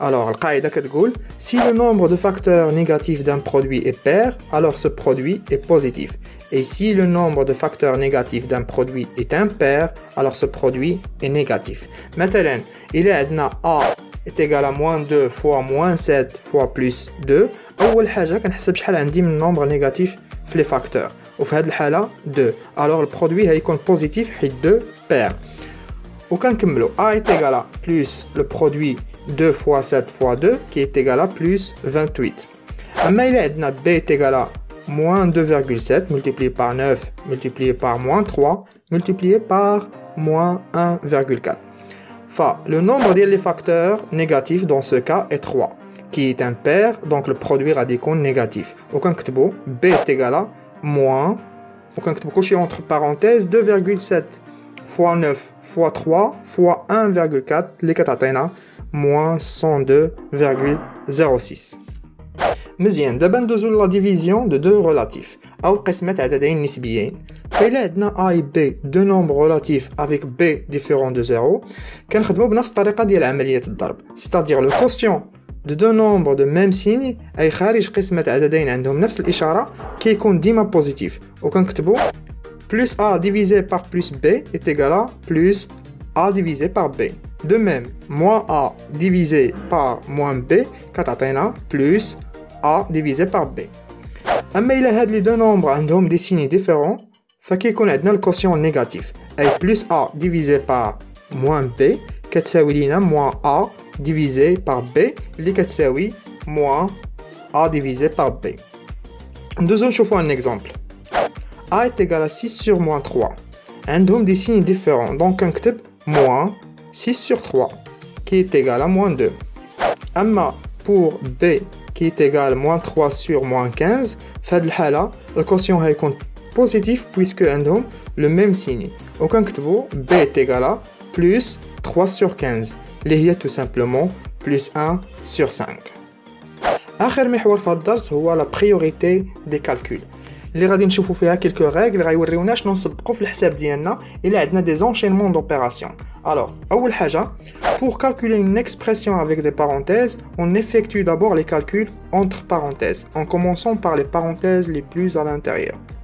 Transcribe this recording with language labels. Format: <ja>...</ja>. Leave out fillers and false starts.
<fr>Alors</fr> <ar>القاعده كتقول</ar> <fr>si le nombre de facteurs négatifs d'un produit est pair, alors ce produit est positif. Et si le nombre de facteurs négatifs d'un produit est impair, alors ce produit est négatif. مثلا il عندنا A est égal à moins 2 fois moins 7 fois plus 2.</fr> <ar>أول حاجة كنحسب شحال عندي من nombre négatif في les facteurs. وفي هذه الحالة 2.</ar> <fr>Alors le produit هيكون positif</fr> <ar>حيت 2 pair. وكنكملو</ar> <fr>A est égal à plus le produit 2 fois 7 fois 2 qui est égal à plus 28.</fr> <ar>أما إلا عندنا</ar> <fr>B est égal à moins 2,7 multiplié par 9 multiplié par moins 3 multiplié par moins 1,4. Le nombre des facteurs négatifs dans ce cas est 3, qui est impair, donc le produit radical négatif. B est égal à moins, entre parenthèses, 2,7 fois 9 fois 3 fois 1,4, les</fr> <ar>كتعطينا</ar> <fr>moins 102,06.</fr> <ar>مزيان دابا ندوزو لا ديفيزيون دو دو ريلاتيف او قسمة عددين نسبيين.</ar> <fr>فإلا عندنا A et B deux nombres relatifs avec B différent de 0</fr> <ar>كنخدمو بنفس الطريقة ديال عملية الضرب.</ar> <fr>C'est-à-dire le quotient de deux nombres de même signe</fr> <ar>أي خارج قسمة عددين عندهم نفس الإشارة كيكون ديما بوزيتيف. وكنكتبو</ar> <fr>plus A divisé par plus B est égal à plus A divisé par B. De même, moins A divisé par moins B</fr> <ar>كتعطينا</ar> <fr>plus A divisé par B. أما إلا هاد لي دو nombres عندهم des signes différents فكيكون عندنا الكوسيون نيجاتيف أي plus A divisé par moins B</fr> <ar>كتساوي لينا</ar> <fr>moins A divisé par B اللي كتساوي moins A divisé par B.</fr> <ar>ندوزو نشوفو</ar> <fr>un exemple. A est égal à 6 sur moins 3. عندهم des signes différents donc نكتب moins 6 sur 3 qui est égal à moins 2. أما pour B qui est égal à moins 3 sur moins 15</fr> <ar>في هاد الحالة الكوسيون هيكون</ar> <fr>positif puisque عندهم le même signe. وكنكتبو B est égal à plus 3 sur 15</fr> <ar>اللي هي</ar> <fr>tout simplement plus 1 sur 5.</fr> <ar>آخر محور في هاد الدرس هو</ar> <fr>la priorité des calculs</fr> <ar>اللي غادي نشوفو فيها</ar> <fr>quelques règles</fr> <ar>غيوريونا شنو نسبقو في الحساب ديالنا إلا عندنا</ar> <fr>des enchaînements d'opérations. Alors,</fr> <ar>أول حاجة</ar> <fr>pour calculer une expression avec des parenthèses, on effectue d'abord les calculs entre parenthèses en commençant par les parenthèses les plus à l'intérieur.</fr>